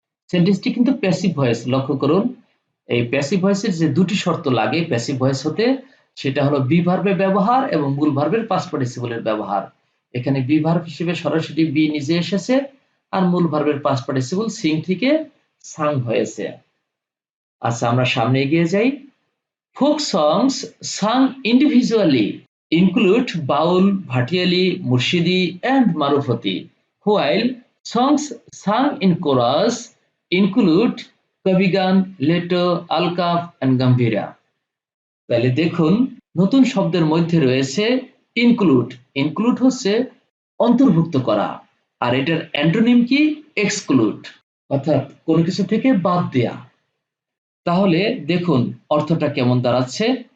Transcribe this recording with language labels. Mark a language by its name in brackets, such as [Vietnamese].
[Bangla] সেন্টেন্সটি কিন্তু passive voice, লক্ষ্য করুন এই প্যাসিভ ভয়েসের যে দুটি শর্ত লাগে প্যাসিভ ভয়েস হতে, সেটা হলো বি ভার্বের ব্যবহার এবং মূল ভার্বের পাস্ট পার্টিসিপলের ব্যবহার। এখানে বি ভার্ব হিসেবে সরাসরি বি নিজে এসেছে আর মূল ভার্বের পাস্ট পার্টিসিপল সিং থেকে সাং হয়েছে। আচ্ছা আমরা সামনে এগিয়ে যাই। [English] Folk songs sung individually include Baul, Bhatiyali, Murshidi, and Marufati, while songs sung in chorus include Kavigan, Leto, Alkaf, and Gambhira. [Bangla] তাহলে দেখুন নতুন শব্দের মধ্যে রয়েছে ইনক্লুড। ইনক্লুড হচ্ছে অন্তর্ভুক্ত করা, আর এটার অ্যান্টোনিম কি? এক্সক্লুড, অর্থাৎ কোনো কিছু থেকে বাদ দেয়া। তাহলে দেখুন অর্থটা কেমন দাঁড়াচ্ছে।